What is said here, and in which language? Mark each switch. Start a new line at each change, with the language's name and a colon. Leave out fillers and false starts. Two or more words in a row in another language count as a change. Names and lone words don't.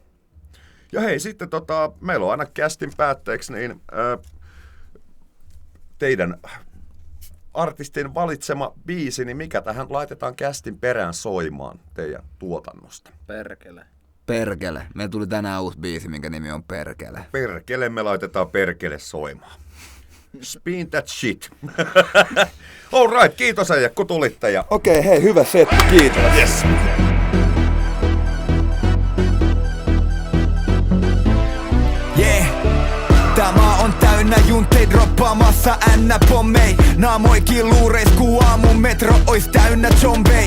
Finnish: Ja hei, sitten meillä on aina kästin päätteeksi niin teidän artistin valitsema biisi, niin mikä tähän laitetaan kästin perään soimaan teidän tuotannosta? Perkele. Meillä tuli tänään uusi biisi, minkä nimi on Perkele. Perkele, me laitetaan Perkele soimaan.
English: Spin that shit. All right,
Finnish: kiitos äijä, kun tulitte. Okei, hei, hyvä setti, kiitos.
English: Yes.
Finnish: Tämä on täynnä juntei droppaamassa N-pommei. Naamoikin luureis ku aamun metro ois täynnä zombei.